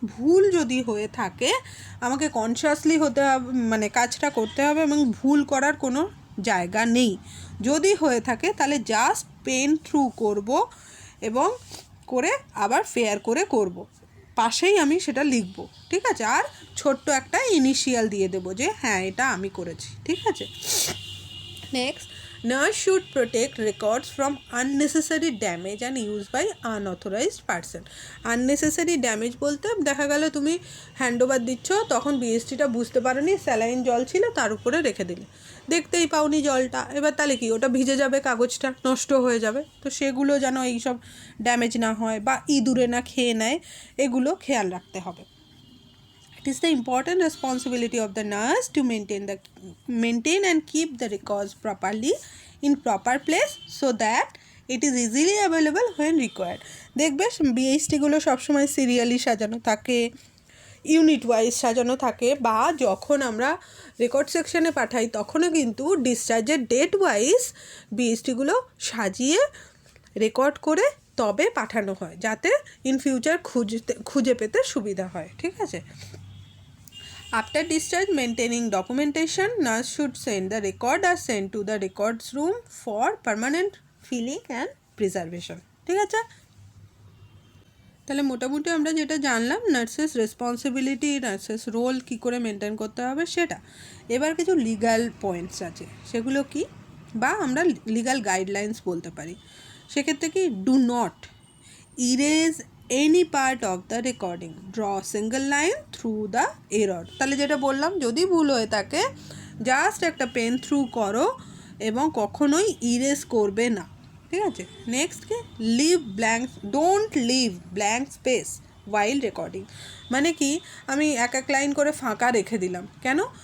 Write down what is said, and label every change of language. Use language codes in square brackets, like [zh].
[bn] ভুল যদি হয়ে থাকে আমাকে কনসিয়াসলি হতে হবে, মানে কাজটা করতে হবে, এবং ভুল করার কোনো জায়গা নেই। যদি হয়ে থাকে তাহলে জাস্ট পেন থ্রু করব এবং করে আবার ফেয়ার করে করব, পাশেই আমি সেটা লিখব, ঠিক আছে। আর ছোট্ট একটা ইনিশিয়াল দিয়ে দেবো যে হ্যাঁ এটা আমি করেছি, ঠিক আছে। [en] Next, nurse should protect records from unnecessary damage and use by unauthorized person. [bn] unnecessary damage বলতে দেখা গেল তুমি হ্যান্ডওভার দিচ্ছ, তখন বিএসটিটা বুঝতে পারোনি, স্যালাইন জল ছিল তার উপরে রেখে দিলে, দেখতেই পাওনি জলটা, এবার তাহলে কি ওটা ভিজে যাবে, কাগজটা নষ্ট হয়ে যাবে। তো সেগুলো যেন এইসব ড্যামেজ না হয় বা ইঁদুরে না খেয়ে নেয়, এগুলো খেয়াল রাখতে হবে। [en] It is the important responsibility of the nurse to maintain and keep the records properly in proper place so that it is easily available when required. [bn] দেখবে বিএসটিগুলো সবসময় সিরিয়ালি সাজানো থাকে, ইউনিট ওয়াইজ সাজানো থাকে, বা যখন আমরা রেকর্ড সেকশনে পাঠাই তখনও কিন্তু ডিসচার্জের ডেট ওয়াইজ বিএসটিগুলো সাজিয়ে রেকর্ড করে তবে পাঠানো হয়, যাতে ইন ফিউচার খুঁজে পেতে সুবিধা হয়, ঠিক আছে। [en] After discharge, maintaining documentation, nurse should send the record or send to the records room for permanent filling and preservation, [bn] ঠিক আছে। তাহলে মোটামুটি আমরা যেটা জানলাম নার্সেস রেসপন্সিবিলিটি, নার্সেস রোল কী করে মেনটেন করতে হবে সেটা। এবার কিছু লিগ্যাল পয়েন্টস আছে, সেগুলো কি, বা আমরা লিগ্যাল গাইডলাইন্স বলতে পারি। সেক্ষেত্রে কি, [en] Do not erase any part of the recording, draw single line through the error। [bn] তাহলে যেটা বললাম, যদি ভুল হয়ে থাকে জাস্ট একটা পেন থ্রু করো এবং কখনোই ইরেজ করবে না, ঠিক আছে। [en] Next কি, don't leave blank space while recording. [bn] মানে কি, আমি এক লাইন করে ফাঁকা রেখে দিলাম, কেন?